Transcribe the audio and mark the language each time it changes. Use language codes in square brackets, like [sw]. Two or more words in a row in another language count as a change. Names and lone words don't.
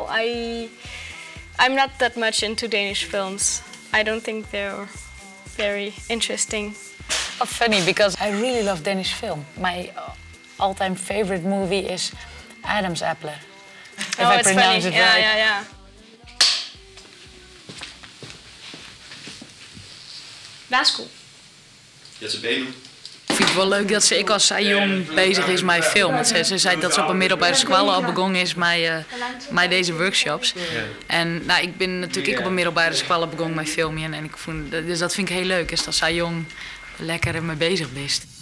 [en] I'm not that much into Danish films. I don't think they're very interesting. Oh, funny, because I really love Danish film. My all-time favorite movie is Adam's Apple. If I pronounce it right. Yeah. [da] Værsgo. Je er tilbage nu. [nl] Ik vind het wel leuk dat ze, ik als zij jong bezig is met film. Ze zei dat ze op een middelbare school al begonnen is met deze workshops. En nou, ik ben natuurlijk op een middelbare school begonnen met filmen. En dus dat vind ik heel leuk, is dat zij jong lekker ermee bezig bent.